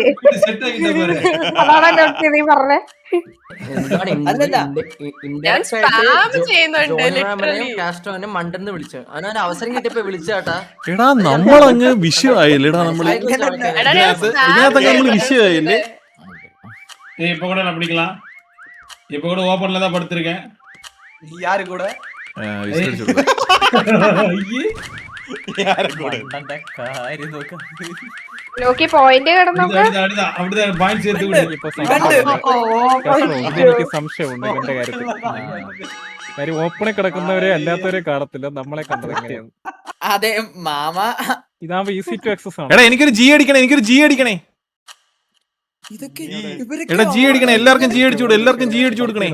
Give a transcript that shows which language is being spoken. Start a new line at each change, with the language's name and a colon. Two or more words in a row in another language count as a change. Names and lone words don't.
Malayalam: അതാണ് നീ പറഞ്ഞേ. കാസ്ട്രോനെ മണ്ടെന്ന് വിളിച്ചു. അവനൊരു അവസരം കിട്ടിയപ്പോ വിളിച്ചാട്ടാ. എടാ, നമ്മളങ്ങ് വിഷയമായില്ലേടാ. നമ്മള് ഇതിനകത്തൊക്കെ നമ്മള് വിഷയമായില്ലേ?
Tamil: இப்ப கூட நான் பிடிக்கலாம். இப்ப கூட ஓபன்ல தான் படுத்திருக்கேன். யாரு கூட?
Malayalam: ലോക്കി പോയിന്റ് കിടന്നോക്കെ
Tamil: அப்படிதான் பாயிண்ட் சேர்த்து விடு.
Malayalam: എനിക്ക് സംശയമുണ്ട് ഇവന്റെ കാര്യത്തിൽ. കാര്യം ഓപ്പണിൽ കിടക്കുന്നവരെ അല്ലാത്തവരെ കാണത്തില്ല, നമ്മളെ കണ്ടത് എങ്ങനെയാണ്? അതെ മാമ, ഇതാവുമ്പോ
English: easy to access
Malayalam: ആണ്. എടാ, എനിക്കൊരു G അടിക്കണേ, എനിക്കൊരു G അടിക്കണേ. ഇതൊക്കെ എടാ, G അടിക്കണേ, എല്ലാവർക്കും G അടിച്ചു കൊടു, എല്ലാവർക്കും G അടിച്ചു കൊടുക്കണേ.